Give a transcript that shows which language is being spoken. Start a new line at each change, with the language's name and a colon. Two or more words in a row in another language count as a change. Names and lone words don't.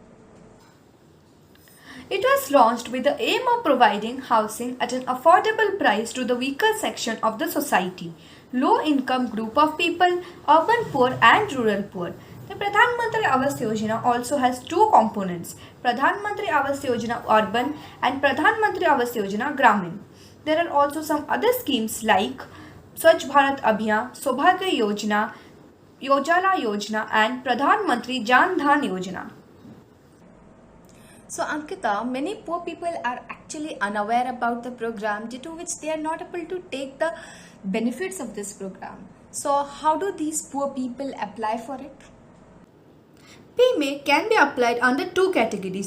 English: It was launched with the aim of providing housing at an affordable price to the weaker section of the society, low-income group of people, urban poor and rural poor. The Pradhan Mantri Awas Yojana also has two components, Pradhan Mantri Awas Yojana Urban and Pradhan Mantri Awas Yojana Gramin. There are also some other schemes like Swachh Bharat Abhiyan, Saubhagya Yojana, Yojala Yojana and Pradhan Mantri Jan Dhan Yojana. So, Ankita, many poor people are actually unaware about the program, due to which they are not able to take the benefits of this program. So, how do these poor people apply for it? PMA can be applied under two categories.